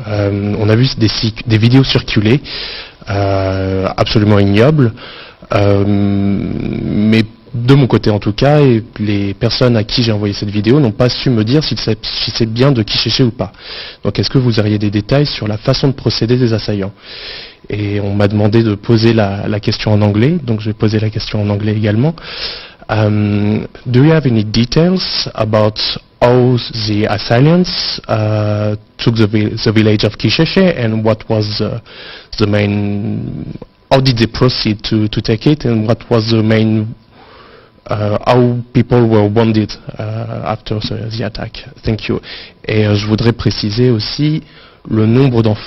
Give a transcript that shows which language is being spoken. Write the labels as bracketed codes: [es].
[fr] On a vu des vidéos circuler, absolument ignobles, mais de mon côté en tout cas, et les personnes à qui j'ai envoyé cette vidéo n'ont pas su me dire si c'est bien de Kichiché ou pas. Donc est-ce que vous auriez des détails sur la façon de procéder des assaillants? Et on m'a demandé de poser la question en anglais, donc je vais poser la question en anglais également. [en] Do you have any details about how the assailants took the village of Kichiché and what was the main... How did they proceed to take it and what was the main... how people were wounded after the attack. Thank you. [fr] Et je voudrais préciser aussi le nombre